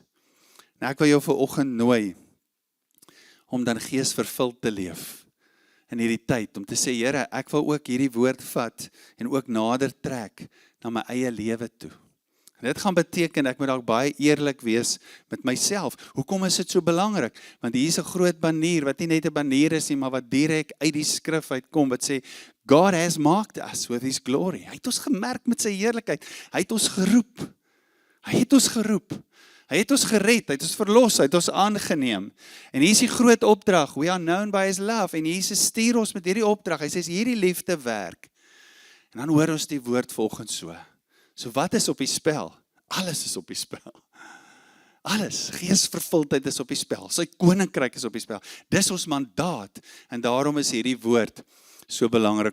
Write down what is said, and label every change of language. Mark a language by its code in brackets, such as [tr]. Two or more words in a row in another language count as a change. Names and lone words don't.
[af] Nou ek wil jou vanoggend nooi om dan geesvervuld te leef in hierdie tyd, om te sê, Here, ek wil ook hierdie woord vat en ook nader trek na my eie lewe toe. En dit gaan beteken, ek moet dalk baie eerlik wees met myself. Hoekom is dit so belangrik? Want hier is 'n groot banier, wat nie net 'n banier is nie, maar wat direk uit die skrif uitkom, wat sê, [en] God has marked us with his glory. [af] Hy het ons gemerk met sy heerlikheid. Hy het ons geroep. Hy het ons geroep. Hy het ons gered, hy het ons verlos, hy het ons aangeneem. En hier is die groot opdrag, [en] we are known by his love, [af] en Jesus stuur ons met hierdie opdrag, hy sê, hierdie liefde werk. En dan hoor ons die woord volgens so. So wat is op die spel? Alles is op die spel. Alles, geesvervuldheid is op die spel, sy koninkryk is op die spel. Dis ons mandaat, en daarom is hierdie woord so belangrik.